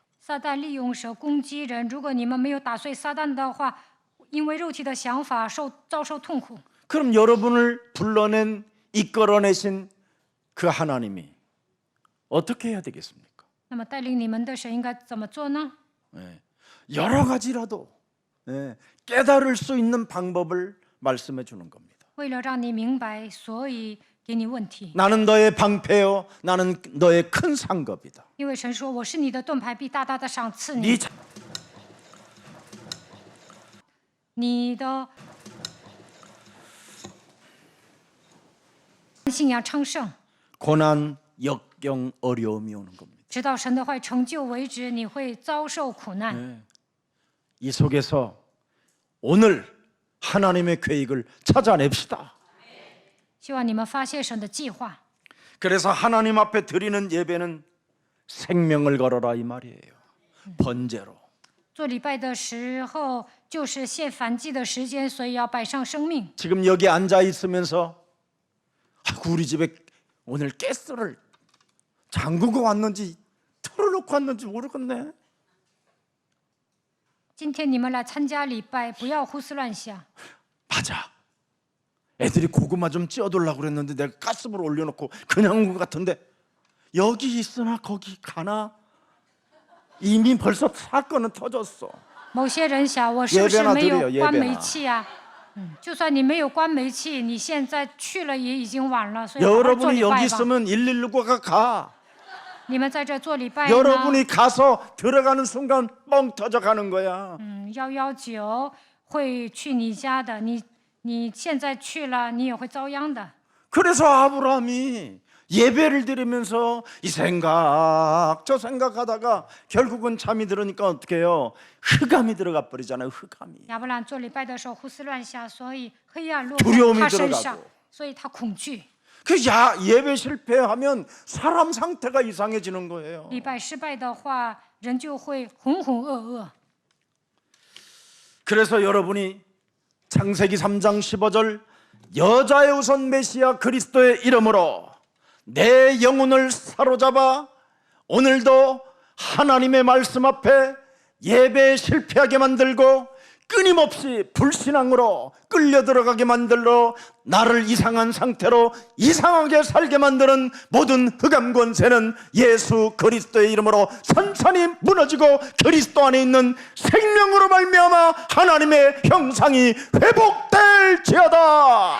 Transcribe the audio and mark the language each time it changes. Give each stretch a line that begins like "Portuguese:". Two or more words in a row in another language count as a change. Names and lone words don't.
Chinese: 撒旦利用手攻击人，如果你们没有打碎撒旦的话，因为肉体的想法遭受痛苦。
Korean: 그럼 여러분을 불러낸 이끌어내신 그 하나님이 어떻게 해야 되겠습니까?
Chinese: 那么带领你们的神应该怎么做呢？
Korean: 여러 가지라도 깨달을 수 있는 방법을 말씀해 주는 겁니다.
Chinese: 为了让你明白，所以给你问题。
Korean: 나는 너의 방패요, 나는 너의 큰 상급이다.
Chinese: 因为神说：“我是你的盾牌，必大大的赏赐你。
Korean: 네
Chinese: 你的信仰昌盛，
Korean: 고난, 역경, 어려움이 오는 겁니다.
Chinese: 直到神的话成就为止，你会遭受苦难。
Korean: 이 속에서 오늘 하나님의 계획을 찾아냅시다.
Chinese: 希望你们发现神的计划。
Korean: 그래서 하나님 앞에 드리는 예배는 생명을 걸어라 이 말이에요. 번제로.
Chinese: 做礼拜的时候就是献燔祭的时间，所以要摆上生命。
Korean: 지금 여기 앉아 있으면서 우리 집에 오늘 가스를 잠그고 왔는지 틀어놓고 왔는지 모르겠네.
Chinese: 今天你们来参加礼拜，不要胡思乱想。
Korean: 맞아. 애들이 고구마 좀 찧어달라고 그랬는데 내가 가스불 올려놓고 그냥 온 것 같은데 여기 있으나 거기 가나 이미 벌써 사건은 터졌어.
Chinese: 某些人想，我是不是没有
Korean: 예배나
Chinese: 关
Korean: 드려요,
Chinese: 煤
Korean: 예배나.
Chinese: 气啊？就算你没有关煤气，你现在去了也已经晚了，所以好好做
Korean: 여러분이
Chinese: 礼
Korean: 여기
Chinese: 拜吧。
Korean: 있으면 119가 가.
Chinese: 你们在这做礼拜呢，
Korean: 여러분이 가서 들어가는 순간 뻥 터져 가는 거야.
Chinese: 119 会去你家的，你现在去了，你也会遭殃的。
Korean: 그래서 아브라함이 예배를 드리면서 이 생각 저 생각하다가 결국은 잠이 들으니까 어떻게 해요? 흑암이 들어가 버리잖아요. 흑암이.
Chinese: 亚伯兰做礼拜的时候胡思乱想，所以黑暗落
Korean: 두려움이
Chinese: 在他身上
Korean: 들어가고 ，
Chinese: 所以他恐惧。
Korean: 그 예배 실패하면 사람 상태가 이상해지는 거예요.
Chinese: 礼拜失败的话，人就会浑浑噩噩。
Korean: 그래서 여러분이 창세기 3장 15절 여자의 우선 메시아 그리스도의 이름으로 내 영혼을 사로잡아 오늘도 하나님의 말씀 앞에 예배에 실패하게 만들고 끊임없이 불신앙으로 끌려 들어가게 만들어 나를 이상한 상태로 이상하게 살게 만드는 모든 흑암 권세는 예수 그리스도의 이름으로 산산이 무너지고 그리스도 안에 있는 생명으로 말미암아 하나님의 형상이 회복될지어다.